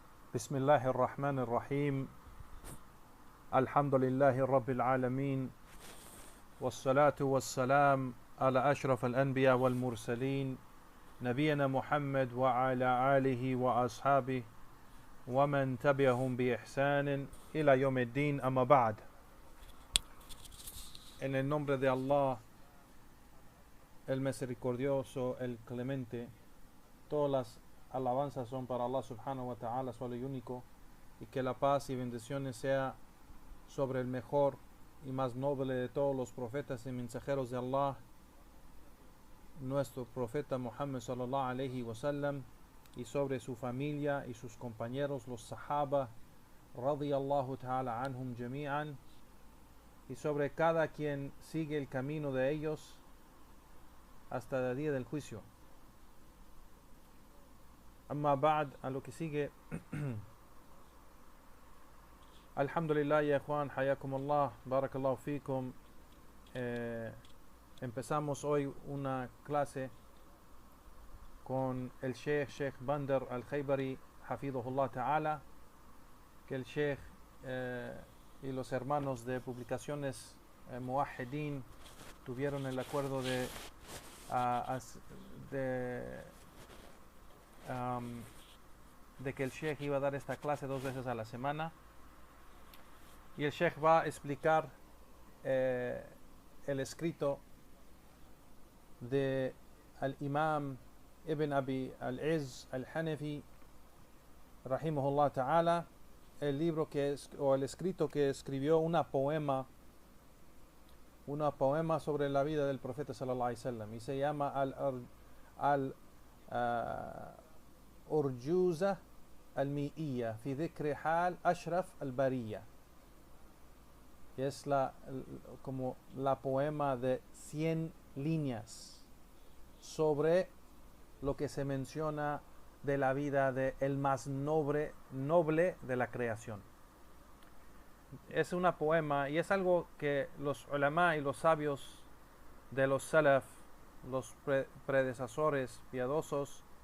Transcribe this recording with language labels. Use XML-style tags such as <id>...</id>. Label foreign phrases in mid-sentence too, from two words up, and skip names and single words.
<ar>بسم الله الرحمن الرحيم الحمد لله رب العالمين والصلاة والسلام على أشرف الأنبياء والمرسلين نبينا محمد وعلى آله وأصحابه ومن تبعهم بإحسان إلى يوم الدين أما بعد.</ar> <es>En el nombre de Allah, el misericordioso, el clemente, todas las alabanzas son para Allah</es> <ar>سبحانه وتعالى,</ar> <es>solo y único, y que la paz y bendiciones sea sobre el mejor y más noble de todos los profetas y mensajeros de Allah, nuestro profeta Muhammad</es> <ar>صلى الله عليه وسلم,</ar> <es>y sobre su familia y sus compañeros, los sahaba,</es> <ar>رضي الله تعالى عنهم جميعا,</ar> <es>y sobre cada quien sigue el camino de ellos hasta el día del juicio.</es> <ar>أما بعد,</ar> <es>a lo que sigue. Alhamdulillah, ya Juan,</es> <ar>حياكم الله، بارك الله فيكم.</ar> <es>Empezamos hoy una clase con el Sheikh Bandar al-Khaybari,</es> <ar>حفظه الله تعالى,</ar> <es>que el Sheikh y los hermanos de publicaciones Muwahhidin tuvieron el acuerdo de que el Sheikh iba a dar esta clase 2 veces a la semana, y el Sheikh va a explicar el escrito de al-Imam Ibn Abi al-Izz al-Hanafi</es> <ar>رحمه الله تعالى,</ar> <es>el libro o el escrito que escribió una poema sobre la vida del profeta</es> <ar>صلى الله عليه وسلم,</ar> <es>y se llama al-Urjuza al-Mi'iyya fi dhikri hal Ashraf al-Bariyya. Y es como la poema de 100 líneas sobre lo que se menciona de la vida de el más noble de la creación. Es una poema y es algo que los ulama y los sabios de los salaf, los predecesores piadosos,</es>